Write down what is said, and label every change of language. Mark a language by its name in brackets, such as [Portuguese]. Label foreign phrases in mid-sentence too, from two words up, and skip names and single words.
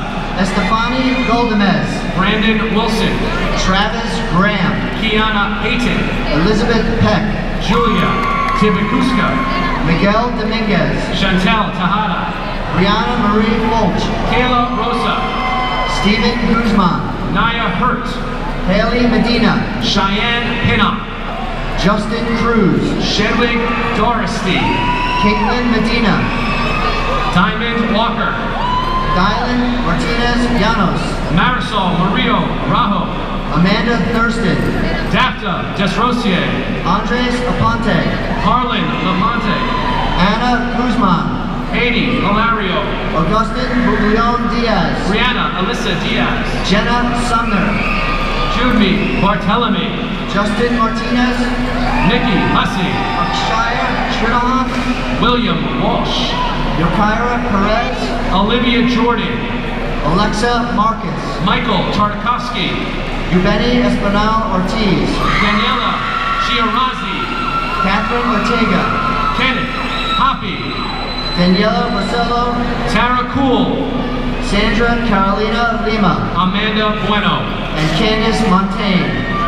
[English] Estefani Goldemez. Brandon Wilson. Travis Graham. Kiana Payton. Elizabeth Peck. Julia Tibicuska. Miguel Dominguez. Chantel Tejada. Brianna Marie Fulch. Kayla Rosa. Stephen Guzman. Naya Hurt. Haley Medina. Cheyenne Pinnock. Justin Cruz. Shedwig Doristy. Caitlin Medina. Diamond Walker. Dylan Martinez Llanos. Marisol Murillo Rajo. Amanda Thurston. Dafta Desrosier. Andres Aponte. Harlan Lamonte. Anna Guzman. Katie Hilario. Augustin Buglion Diaz. Brianna Alyssa Diaz. Jenna Sumner. Judy Barthelemy. Justin Martinez. Nikki Hussey. Akshaya Trinahan. William Walsh. Yokaira Perez. Olivia Jordan. Alexa Marcus. Michael Tartakovsky. Yubeni Espinal Ortiz. Daniela Chiarazi. Catherine Ortega. Kenneth Hoppy. Daniela Marcelo. Tara Cool. Sandra Carolina Lima. Amanda Bueno. And Candice Montaigne.